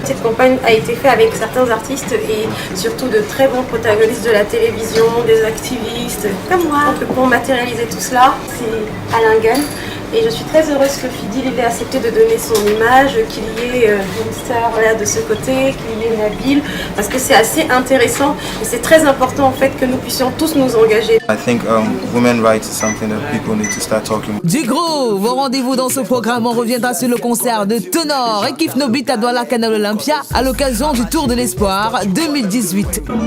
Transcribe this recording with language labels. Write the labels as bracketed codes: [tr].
[fr] Cette campagne a été faite avec certains artistes et surtout de très bons protagonistes de la télévision, des activistes comme moi. Donc pour matérialiser tout cela, c'est Alain Gunn. Et je suis très heureuse que Fidjil ait accepté de donner son image, qu'il y ait une star là de ce côté, qu'il y ait Nabil, parce que c'est assez intéressant et c'est très important en fait que nous puissions tous nous engager. [en] I think women's rights is something that people need to start talking. [fr] Du gros, vos rendez-vous dans ce programme, on reviendra sur le concert de Ténor et Kiff No Beat à Douala Canal Olympia à l'occasion du Tour de l'Espoir 2018.